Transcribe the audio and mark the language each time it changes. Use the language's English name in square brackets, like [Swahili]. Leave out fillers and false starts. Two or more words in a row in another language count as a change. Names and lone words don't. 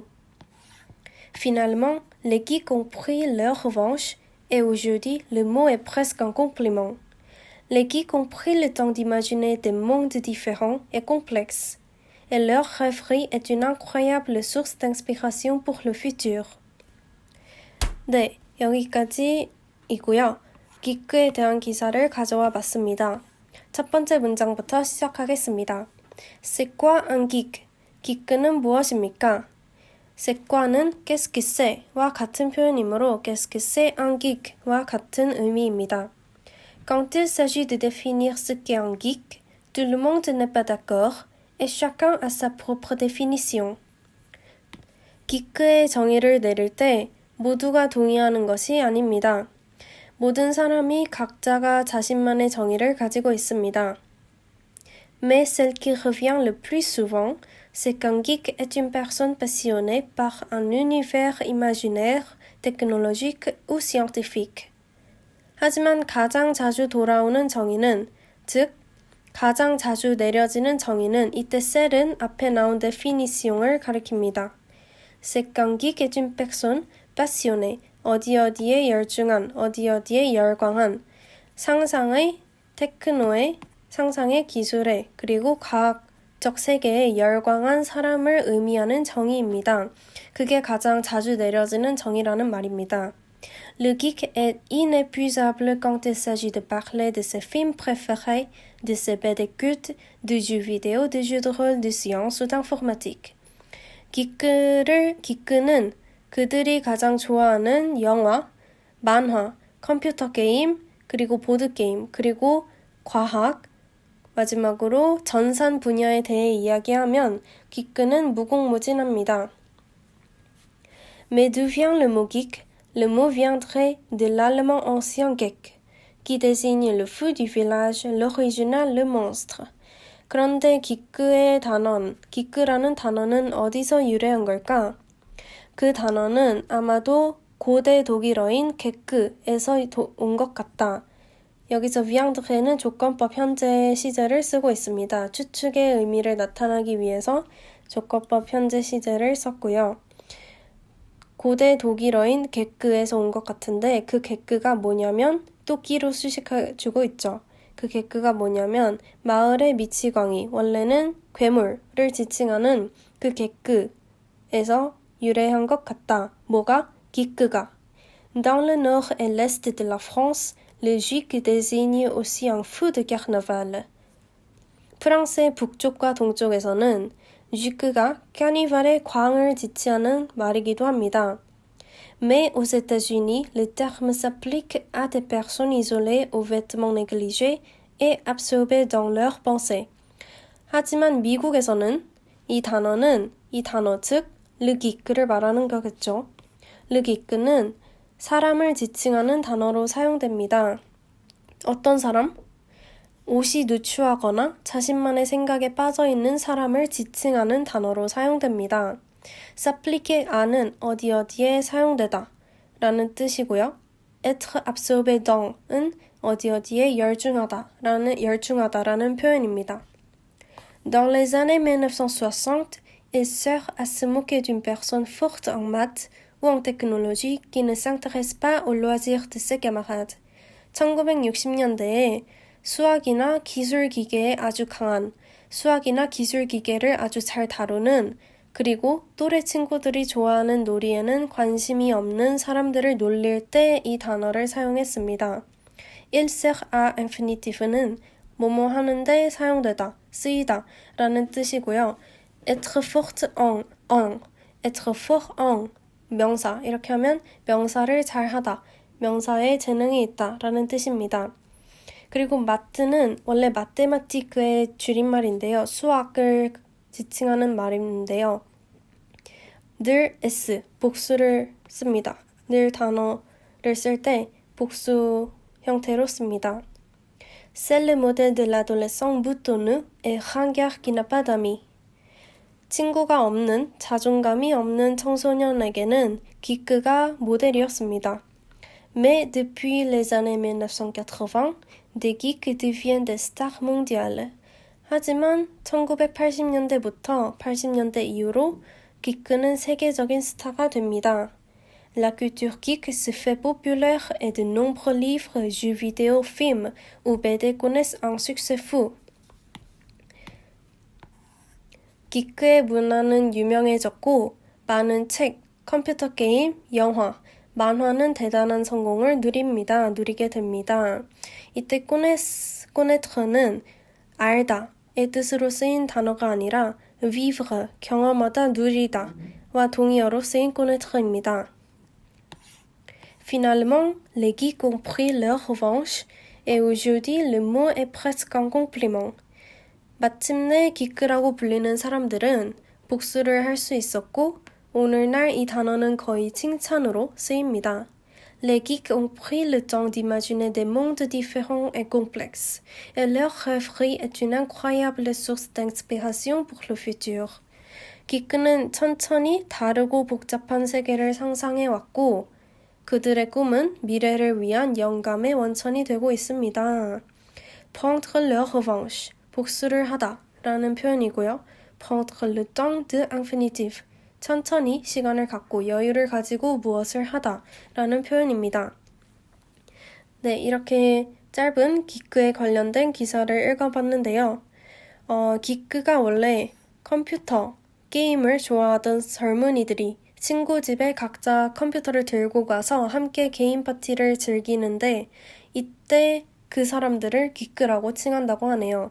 [French] Finalement, les geeks ont pris leur revanche et aujourd'hui, le mot est presque un compliment. Les geeks ont pris le temps d'imaginer des mondes différents et complexes, et leur rêverie est une incroyable source d'inspiration pour le futur. [Korean] 네, 여기까지이고요. 기크에 대한 기사를 가져와 봤습니다. 첫 번째 문장부터 시작하겠습니다. [French] C'est quoi un geek? [Korean] 기크는 무엇입니까? [French] C'est quoi는 qu'est-ce que c'est? [Korean] 와 같은 표현이므로 [French] qu'est-ce que c'est un geek? [Korean] 와 같은 의미입니다. [French] Quand il s'agit de définir ce qu'est un geek, tout le monde n'est pas d'accord et chacun a sa propre définition. [Korean] 기크의 정의를 내릴 때 모두가 동의하는 것이 아닙니다. 모든 사람이 각자가 자신만의 정의를 가지고 있습니다. [French] Mais celle qui revient le plus souvent, c'est qu'un geek est une personne passionnée par un univers imaginaire, technologique ou scientifique. [Korean] 하지만 가장 자주 돌아오는 정의는, 즉, 가장 자주 내려지는 정의는 이때 cell은 앞에 나온 définition을 가리킵니다. [French] C'est qu'un geek est une personne passionnée, [Korean] 어디어디에 열중한, 어디어디에 열광한, 상상의, 테크노의, 상상의 기술에, 그리고 과학적 세계에 열광한 사람을 의미하는 정의입니다. 그게 가장 자주 내려지는 정의라는 말입니다. [French] Le geek est inépuisable quand il s'agit de parler de ses films préférés, de ses BD cultes, de jeux vidéo, de jeux de rôle, de science ou d'informatique. [Korean] 기크는 그들이 가장 좋아하는 영화, 만화, 컴퓨터 게임, 그리고 보드게임, 그리고 과학, 마지막으로 전산 분야에 대해 이야기하면 기크는 무궁무진합니다. [French] Mais d'où vient le mot geek? Le mot viendrait de l'allemand ancien geek, qui désigne le fou du village, l'original le monstre. [Korean] 그런데 기크라는 단어는 어디서 유래한 걸까? 그 단어는 아마도 고대 독일어인 게크에서 온 것 같다. 여기서 viendre는 조건법 현재 시제를 쓰고 있습니다. 추측의 의미를 나타내기 위해서 조건법 현재 시제를 썼고요. 고대 독일어인 게크에서 온 것 같은데 그 게크가 뭐냐면 또 끼로 수식해주고 있죠. 그 게크가 뭐냐면 마을의 미치광이 원래는 괴물을 지칭하는 그 게크에서 유래한 것 같다. 뭐가? 기크가. [French] Dans le nord et l'est de la France, le geek désigne aussi un fou de carnaval. [Korean] 프랑스의 북쪽과 동쪽에서는 geek가 카니발의 광을 지칭하는 말이기도 합니다. [French] Mais aux États-Unis, le terme s'applique à des personnes isolées aux vêtements négligés et absorbées dans leurs pensées. [Korean] 하지만 미국에서는 이 단어 즉 [French] le geek [Korean] 를 말하는 거겠죠. [French] le geek [Korean] 는 사람을 지칭하는 단어로 사용됩니다. 어떤 사람? 옷이 누추하거나 자신만의 생각에 빠져있는 사람을 지칭하는 단어로 사용됩니다. s'appliquer아는 어디 어디에 사용되다 라는 뜻이고요. [French] être absorbé dans [Korean] 은 어디 어디에 열중하다라는 표현입니다. [French] Dans les années 1960, il sert à se moquer d'une personne forte en maths ou en technologie qui ne s'intéresse pas aux loisirs de ses camarades. [Korean] 1960년대에 수학이나 기술 기계에 아주 강한, 수학이나 기술 기계를 아주 잘 다루는, 그리고 또래 친구들이 좋아하는 놀이에는 관심이 없는 사람들을 놀릴 때 이 단어를 사용했습니다. [French] Il sert à infinitif [Korean] 는 뭐뭐 하는데 사용되다, 쓰이다 라는 뜻이고요. [French] être fort être fort en [Korean] 명사, 이렇게 하면 명사를 잘하다, 명사에 재능이 있다 라는 뜻입니다. 그리고 마트는 원래 마테마티크의 줄임말인데요. 수학을 지칭하는 말인데요. 늘 S, 복수를 씁니다. 늘 단어를 쓸 때 복수 형태로 씁니다. [French] C'est le modèle de l'adolescent boutonneux et ringard qui n'a pas d'amis. [Korean] 친구가 없는, 자존감이 없는 청소년에게는 기크가 모델이었습니다. [French] Mais depuis les années 1980, des geeks deviennent des stars mondiales. [Korean] 하지만 1980년대부터 80년대 이후로 기크는 세계적인 스타가 됩니다. [French] La culture geek se fait populaire et de nombreux livres, jeux vidéo, films ou BD connaissent un succès fou. [Korean] 기크의 문화는 유명해졌고 많은 책, 컴퓨터 게임, 영화, 만화는 대단한 성공을 누리게 됩니다. 이때 connaître는 알다의 뜻으로 쓰인 단어가 아니라 vivre, 경험하다, 누리다와 동의어로 쓰인 connaître입니다. [French] Finalement, les geeks ont pris leur revanche et aujourd'hui le mot est presque un compliment. [Korean] 마침내 기크라고 불리는 사람들은 복수를 할 수 있었고 오늘날 이 단어는 거의 칭찬으로 쓰입니다. [French] Les geeks ont pris le temps d'imaginer des mondes différents et complexes, et leur rêverie est une incroyable source d'inspiration pour le futur. [Korean] 기크는 천천히 다르고 복잡한 세계를 상상해왔고 그들의 꿈은 미래를 위한 영감의 원천이 되고 있습니다. [French] Prendre leur revanche, [Korean] 복수를 하다 라는 표현이고요. [French] Prendre le temps de infinitif, [Korean] 천천히 시간을 갖고 여유를 가지고 무엇을 하다 라는 표현입니다. 네, 이렇게 짧은 기크에 관련된 기사를 읽어봤는데요. 기크가 원래 컴퓨터, 게임을 좋아하던 젊은이들이 친구 집에 각자 컴퓨터를 들고 가서 함께 개인 파티를 즐기는데 이때 그 사람들을 기크라고 칭한다고 하네요.